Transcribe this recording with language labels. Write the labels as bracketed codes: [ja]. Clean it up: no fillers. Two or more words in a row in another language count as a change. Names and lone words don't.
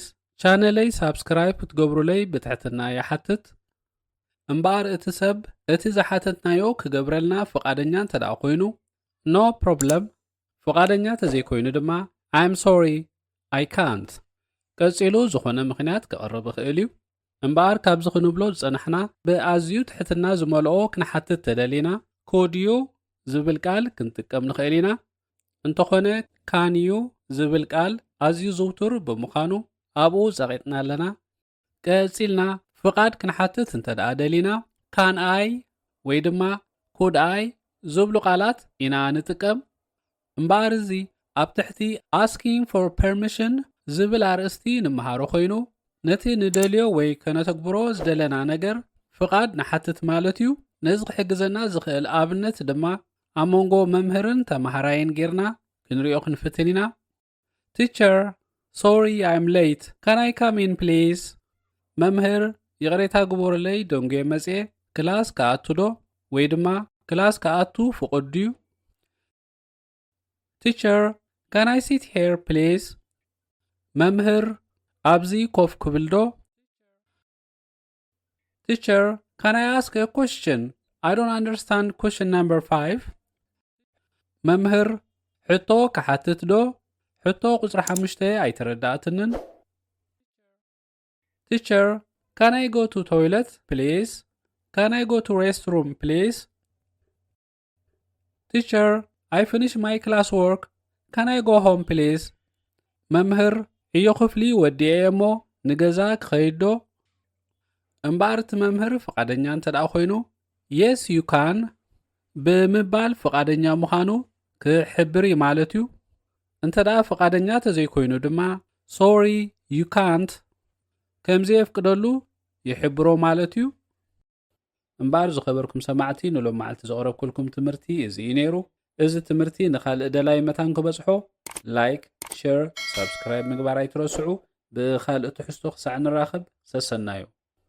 [ti] ቻነለይ ሳብስክራይብ ክትገብሩለይ ብትሕትና ይሓትት። እምበኣር እቲ ሰብ እቲ ዝሓተትናዮ ክገብረልና ፍቓደኛ እንተደኣ ኮይኑ [en] no problem። [ti] ፍቓደኛ ተዘይኮይኑ ድማ [en] I'm sorry I can't። [ti] ቀፂሉ ዝኾነ ምኽንያት ክቐርብ ይኽእል እዩ። እምበኣር ካብዚ ክንብሎ ዝጸናሕና ብኣዝዩ ትሕትና ዝመልኦ ክንሓትት ተደሊና [en] could you [ti] ዝብል ቃል ክንጥቀም ንኽእል ኢና። እንተኾነ can you ዝብል ቃል ኣዝዩ ዝውቱር ብምዃኑ ኣብኡ ጸቂጥና ኣለና። ቀፂልና ፍቓድ ክንሓትት እንተደኣ ደሊና can I ወይ ድማ [en] could I [ti] ዝብሉ ቃላት ኢና ንጥቀም። እምበኣር እዚ ኣብ ትሕቲ [en] asking for permission [ti] ዝብል ኣርእስቲ ንምሃሮ ኮይኑ ነቲ ንደልዮ ወይ ከነተግብሮ ዝደለና ነገር ፍቓድ ንሓትት ማለት እዩ። ነዚ ክሕግዘና ዝኽእል ኣብነት ድማ ኣብ መንጎ መምህርን ተማሃራይን ጌርና ክንሪኦ ክንፍትን ኢና። [en] Teacher, sorry I'm late. Can I come in please? [ti] መምህር ይቕሬታ ግበሩለይ ደንጎየ መጽአ ክላስ ከኣቱ ዶ ወይ ድማ ክላስ ከኣቱ ፍቑድ ድዩ? [en] Teacher, can I sit here please? [ti] መምህር ኣብዚ ኮፍ ክብል ዶ? [en] Teacher, Can I ask a question? I don't understand question number 5. [ti] መምህር ሕቶ ከሓትት ዶ? ሕቶ ቁፅሪ 5 ኣይተረዳእትንን። [en] Teacher, can I go to toilet, please? Can I go to restroom, please? Teacher, I finished my classwork. Can I go home, please? [ti] መምህር እዮ ክፍሊ ወዲኤ እሞ ንገዛ ክኸይድ ዶ? እምበር እቲ መምህር ፈቃደኛ እንተደኣ ኮይኑ [en] yes you can [ti] ብምባል ፈቃደኛ ምዃኑ ክሕብር ማለት እዩ። እንተደኣ ፈቃደኛ ተዘይኮይኑ ድማ [en] sorry you can't [ti] ከምዚ የፍቅደሉ ይሕብሮ ማለት እዩ። እምበር ዝኸበርኩም ሰማዕቲ ንሎም መዓልቲ ዘቕረብኩልኩም ትምህርቲ እዚ እዩ ነይሩ። እዚ ትምህርቲ ንኻልእ ደላይ መታን ክበፅሖ [en] like share subscribe [ti] ምግባር ኣይትረስዑ። ብኻልእ ትሕዝቶ ክሳዕ ንራኸብ ሰሰናዩ